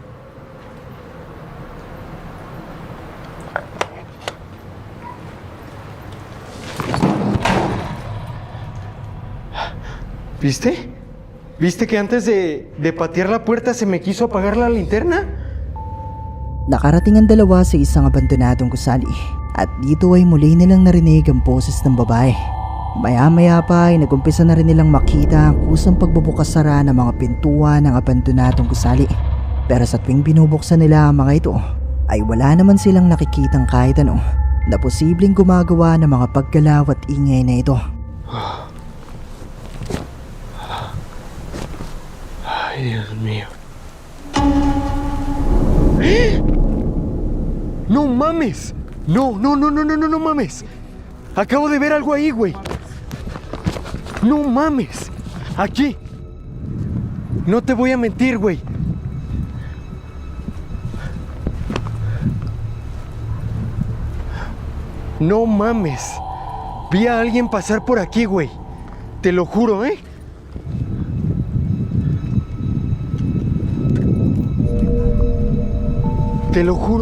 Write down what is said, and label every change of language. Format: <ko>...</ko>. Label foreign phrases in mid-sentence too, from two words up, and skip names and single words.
<es>¿Viste? ¿Viste que antes de patear la puerta se me quiso apagar la linterna?</es> <tl>Nakarating ang dalawa sa isang abandonadong gusali at dito ay muli nilang narinig ang boses ng babae. Maya-maya pa ay nagumpisa na rin nilang makita ang kusang pagbubukas-sara ng mga pintuan ng abandonadong gusali. Pero sa tuwing binubuksan nila ang mga ito, ay wala naman silang nakikitang kahit ano na posibleng gumagawa ng mga paggalaw at ingay na ito.</tl> <es>Ay, Dios mío. ¡No mames! No mames. Acabo de ver algo ahí, güey. No mames. Aquí. No te voy a mentir, güey. No mames. Vi a alguien pasar por aquí, güey. Te lo juro, ¿eh? Te lo juro.</es>